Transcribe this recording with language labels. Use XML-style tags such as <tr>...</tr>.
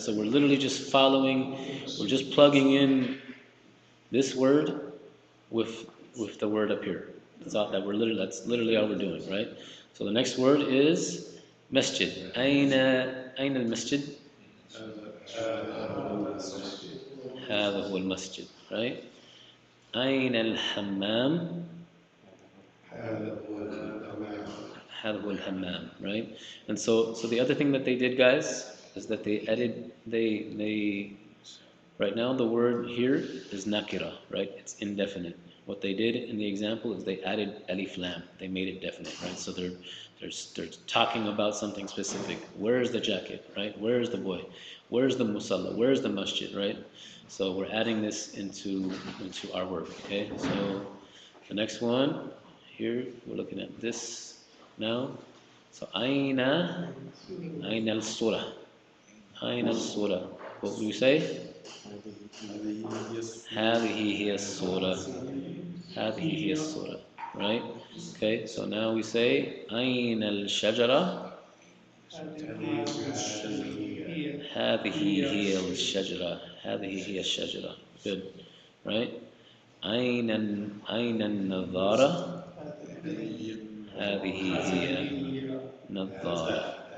<en>So we're literally just following, we're just plugging in this word with the word up here. That's literally all we're doing, right? So the next word is مسجد.</en> <ar>أين المسجد؟ هذا هو المسجد, right? أين الحمام؟ هذا هو الحمام, right?</ar> <en>And so the other thing that they did, guys, is that they added, they right now the word here is nakira, right? It's indefinite. What they did in the example is they added alif lam. They made it definite, right? So they're talking about something specific. Where's the jacket, right? Where's the boy? Where's the musalla? Where's the masjid, right? So we're adding this into our work, okay? So the next one here, we're looking at this now. So Aina al-surah. Aina al-surah. What would you say?</en> <ar>هذه هي الصورة. هذه هي الصورة. Right?</ar> <en>Okay, so now we say</en> <ar>أين الشجرة؟ هذه هي الشجرة. هذه هي الشجرة. Good. Right? أين النظارة؟ هذه هي نظارة.</ar>